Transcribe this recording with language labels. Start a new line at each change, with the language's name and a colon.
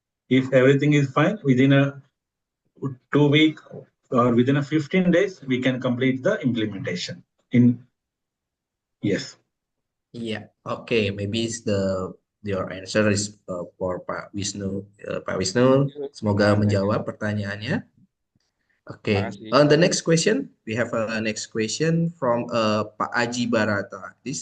English: If everything is fine, within a 2 week or within a 15 days, we can complete the implementation. Yes. Yeah. Okay. Maybe your answer is for Pak Wisnu.
Indonesian: Pak Wisnu, semoga menjawab pertanyaannya.
English: Okay. On the next question, we have a next question from Pak Aji Barata.